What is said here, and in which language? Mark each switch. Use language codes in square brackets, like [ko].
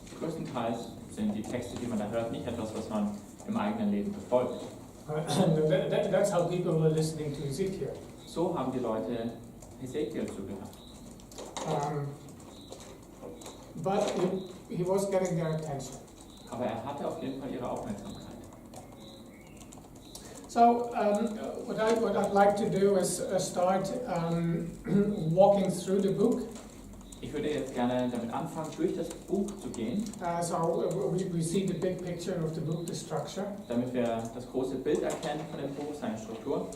[de] Größtenteils sind die Texte, die man da hört, nicht etwas, was man im eigenen Leben befolgt. [en] That's how people were listening to Ezekiel. [de] So haben die Leute Hesekiel zugehört. [en] But he was getting their attention. [de] Aber er hatte auf jeden Fall ihre Aufmerksamkeit. [en] So what I'd like to do is start walking through the book. [de] Ich würde jetzt gerne damit anfangen, durch das Buch zu gehen, [en] So we see the big picture of the book, the structure, [de] damit wir das große Bild erkennen von dem Buch, seine Struktur.